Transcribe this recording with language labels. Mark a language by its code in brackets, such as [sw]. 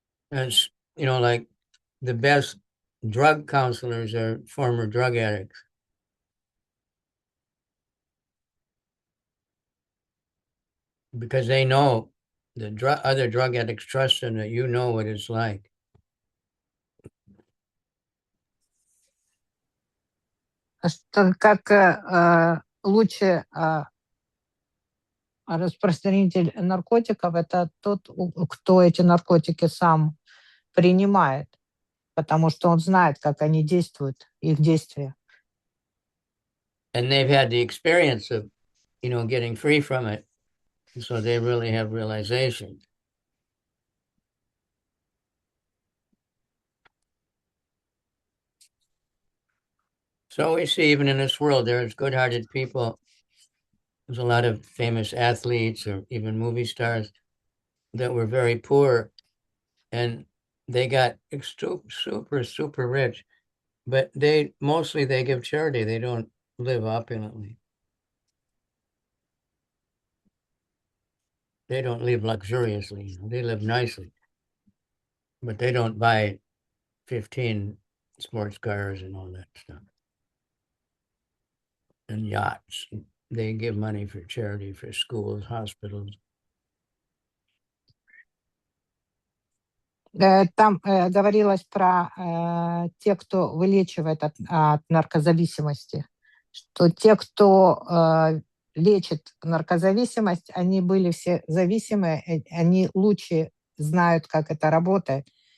[en] It's, like the best drug counselors are former drug addicts. Because they know the other drug addicts trust them that you know what it's like. [ru] Что как лучший распространитель наркотиков – это тот, кто эти наркотики сам принимает, потому что он знает, как они действуют, их действия. [en] And they've had the experience of, getting free from it. So they really have realization. So we see even in this world, there's good-hearted people. There's a lot of famous athletes or even movie stars that were very poor, and they got super, super rich, but they give charity. They don't live opulently. They don't live luxuriously. They live nicely, but they don't buy 15 sports cars and all that stuff. And yachts. They give money for charity for schools, hospitals. [ru] Там говорилось про тех, кто вылечивает от наркозависимости. что те, кто лечит наркозависимость, они были все зависимые, они лучше знают, как это работает.